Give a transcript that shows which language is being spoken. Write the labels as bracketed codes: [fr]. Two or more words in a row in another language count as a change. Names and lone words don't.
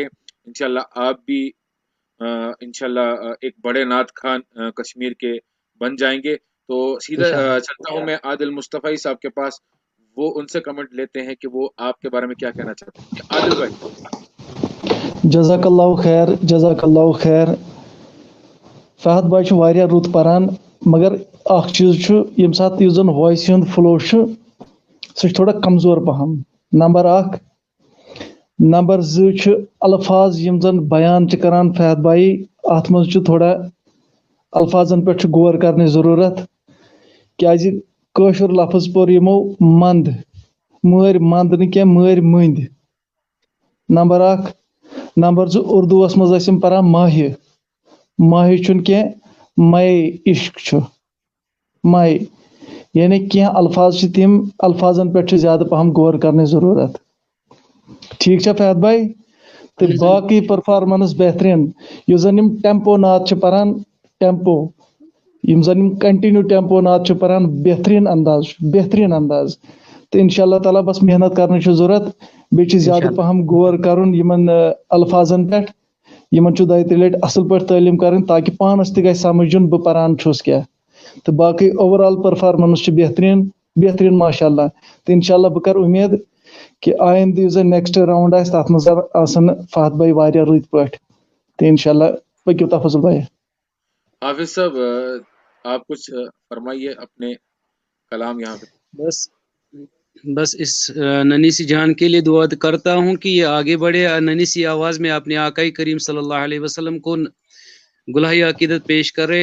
[ur] انشاءاللہ آپ بھی انشاءاللہ ایک بڑے نعت خان کشمیر کے بن جائیں گے. تو سیدھا چلتا ہوں میں عادل مصطفی صاحب کے پاس، وہ ان سے کمنٹ لیتے ہیں کہ وہ آپ کے بارے میں کیا کہنا چاہتے ہیں. عادل بھائی. [ar] جزاک اللہ خیر جزاک اللہ خیر. [ks] فہد بھائی چھُ واریاہ رُت پران، مگر اکھ چیز چھُ ییٚمہِ ساتہٕ یُس زن وایسہِ ہُنٛد فلو چھُ سُہ چھُ تھوڑا کمزور پہم. نمبر اکھ. نمبر زٕ چھُ الفاظ یِم زن بیان چھِ کران فہد بھایی اتھ منٛز چھُ تھوڑا الفاظن پٮ۪ٹھ چھُ غور کرنٕچ ضروٗرت، کیازِ کٲشُر لفظ پوٚر یِمو منٛد، مٲرۍ منٛد نہٕ کینٛہہ مٲرۍ مٔنٛدۍ. نمبر اکھ. نمبر زٕ اردوٗوس منٛز ٲسۍ یِم پران ماہہِ. ماہہِ چھُنہٕ کینٛہہ مے عشق چھُ مے، یعنی کینٛہہ الفاظ چھِ تِم الفاظن پٮ۪ٹھ چھُ زیادٕ پہم غور کرنٕچ ضروٗرت. ٹھیٖک چھا فہد بھائی؟ تہٕ باقٕے پٔرفارمنس بہتریٖن. یُس زن یِم ٹیمپو نعت چھِ پران، ٹیمپو یِم زن یِم کنٹِنیو ٹیمپو نعت چھِ پران، بہتریٖن انداز چھُ بہتریٖن انداز. تہٕ [ar] انشاء اللہ تعالیٰ [ks] بس محنت کرنٕچ چھِ ضروٗرت، بیٚیہِ چھِ زیادٕ پہم غور کرُن یِمن الفاظن پٮ۪ٹھ. یِمن چھُ دۄیہِ ترٛےٚ لٹہِ اصل پٲٹھۍ تعلیٖم کرٕنۍ تاکہِ پانس تہِ گژھِ سمجھ یُن بہٕ پران چھُس کیٛاہ. تہٕ باقٕے اوور آل پٔرفارمنس چھِ بہتریٖن بہتریٖن ماشاء اللہ. تہٕ [ar] انشاء اللہ [ks] بہٕ کرٕ اُمید کہ آیندٕ یُس زن [en] next round [ks] آسہِ تتھ منٛز آسن فہد بھائی واریاہ رٕتۍ پٲٹھۍ. تہٕ [ar] انشاء اللہ [ks] پٔکِو تفضل بھائی. [ur] حافظ صاحب آپ کچھ فرمائیے اپنے کلام یہاں پہ. بس اس ننھی سی جان کے لیے دعا کرتا ہوں کہ یہ آگے بڑھے. ننھی سی آواز میں اپنے آقائی کریم [ar] صلی اللہ علیہ وسلم [ur] کو گلہی عقیدت پیش کر رہے تھے.